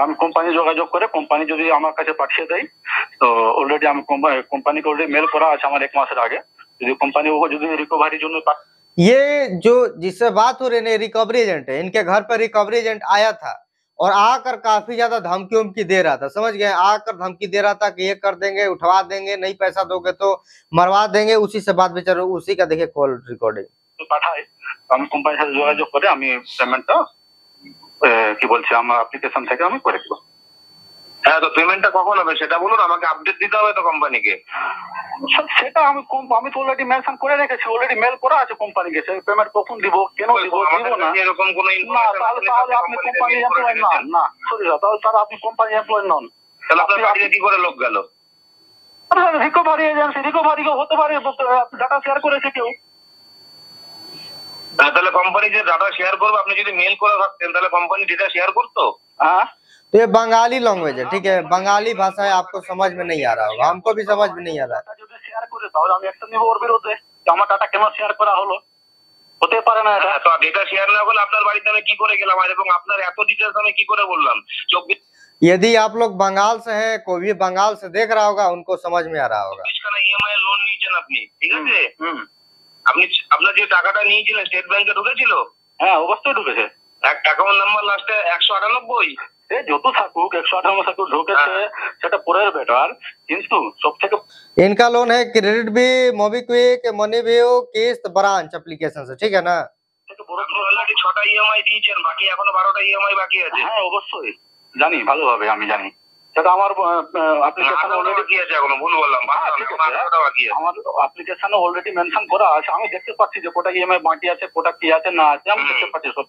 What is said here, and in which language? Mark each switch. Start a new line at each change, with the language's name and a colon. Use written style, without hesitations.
Bangla: আমি কোম্পানি যোগাযোগ করে কোম্পানি যদি আমার কাছে পাঠিয়ে দেয় তো অলরেডি আমি কোম্পানিকে অলরেডি মেল করা আছে আমার 1 মাসের আগে। যদি কোম্পানি ও যদি रिकवरी জন্য
Hindi: ये जो जिससे बात हो रही है रिकवरी एजेंट है, इनके घर पर रिकवरी एजेंट आया था और आकर काफी ज्यादा धमकी उमकी दे रहा था, समझ गए। आकर धमकी दे रहा था कि ये कर देंगे, उठवा देंगे, नहीं पैसा दोगे तो मरवा देंगे। उसी से बात बेचारे उसी का देखिए कॉल रिकॉर्डिंग
Bangla: পাঠায়। আমি কোম্পানির সাথে যোগাযোগ করে আমি পেমেন্টটা কি বলছি আমার অ্যাপ্লিকেশন থেকে আমি করে দেবো। হ্যাঁ, তো পেমেন্টটা কখন হবে সেটা বলুন, আমাকে আপডেট দিতে হবে তো কোম্পানিকে। সেটা আমি তো অলরেডি মেনশন করে রেখেছি, অলরেডি মেল করা আছে কোম্পানিকে। সেই পেমেন্ট কখন দিব, কেন দিব, দিব না এরকম কোনো না, তাহলে আপনি কোম্পানি এমপ্লয় না না সরি তাহলে আপনি কোম্পানি এমপ্লয় নন। তাহলে আপনার বাড়িতে কি করে লোক গেল? রিকভারি এজেন্সি, রিকভারি হতে পারে ডাটা শেয়ার করেছে কেউ। তাহলে কোম্পানি যে ডাটা শেয়ার করবে, আপনি যদি মেল করে থাকতেন তাহলে কোম্পানি ডাটা শেয়ার করতো। হ্যাঁ,
Hindi: तो ये बंगाली लैंग्वेज है, ठीक है। बंगाली भाषा है, आपको समझ में नहीं आ रहा होगा, हमको भी समझ में नहीं आ रहा है।
Bangla: যদি শেয়ার করে তাহলে আমি অ্যাকশন নিব ওর বিরুদ্ধে। আমার ডাটা কেন শেয়ার করা হলো, হতে পারে না এটা। তো ডাটা শেয়ার না করলে আপনার বাড়িতে আমি কি করে গেলাম এবং আপনার এত ডিটেইলস আমি কি করে বললাম? 24
Hindi: यदि आप लोग बंगाल से हैं, कोई भी बंगाल से देख रहा होगा, उनको समझ में आ रहा होगा।
Bangla: ইএমআই লোন নিয়েছেন আপনি, ঠিক আছে। আপনি আপনার যে টাকাটা নিয়েছিলেন স্টেট ব্যাংকে ঢুকেছিল? হ্যাঁ অবশ্যই ঢুকেছে। অ্যাকাউন্ট নাম্বার লাস্টে 198। যত থাকুক 198 থাকুক ঢুকেছে সেটা পরের ব্যাপার, কিন্তু সবথেকে
Hindi: इनका लोन है क्रेडिट भी, मोबिक्विक, मनी व्यू, किस्त, ब्रांच एप्लीकेशन से, ठीक है ना।
Bangla: অলরেডি 6টা ইএমআই দিয়েছেন, বাকি এখনো 12টা ইএমআই বাকি আছে। হ্যাঁ অবশ্যই জানি, ভালোভাবে আমি জানি। সেটা আমার অ্যাপ্লিকেশনে অলরেডি কি আছে, এখনো ভুল বললাম, 12টা বাকি আছে। আমার অ্যাপ্লিকেশনে অলরেডি মেনশন করা আছে, আমি দেখতে পাচ্ছি যে কোটা ইএমআই বাকি আছে, কোটা কি আছে না আছে আমি দেখতে পাচ্ছি সব।